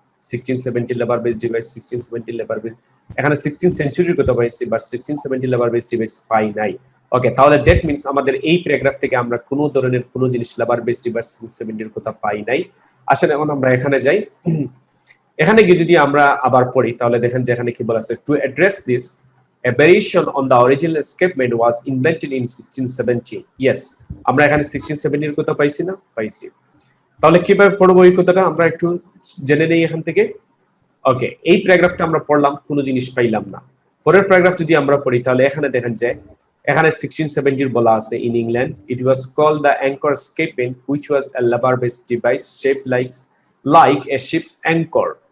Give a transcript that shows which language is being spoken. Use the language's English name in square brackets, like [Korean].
[Bangla] 1617 labour base device, 1617 labour base, এখানে 16th সেঞ্চুরির কথা পাইছি, বাট 1617 লেবার বেস ডিভাইস পাই নাই। ওকে, তাহলে [English] that means [Bangla] আমাদের এই প্যারাগ্রাফ থেকে আমরা কোনো ধরনের কোনো জিনিস লেবার বেস ডিভাইস 1617 এর কথা পাই নাই। আসেন এখন আমরা এখানে যাই। এখানে গিয়ে যদি আমরা আবার পড়ি তাহলে দেখেন যে এখানে কি বলা আছে? [English] To address this a variation on the original escapement was invented in 1670. [Bangla] Yes, আমরা এখানে 1670 এর কথা পাইছি না? পাইছি। তাহলে কিভাবে পড়বো এই কথাটা আমরা একটু জেনে নেই এখান থেকে। ওকে, এই প্যারাগ্রাফটা আমরা পড়লাম, কোনো জিনিস পাইলাম না। পরের প্যারাগ্রাফ যদি আমরা পড়ি তাহলে এখানে দেখেন যে এখানে 1670 বলা আছে [English] In England it was called the anchor escapement which was a lever based device shaped like a ship's anchor.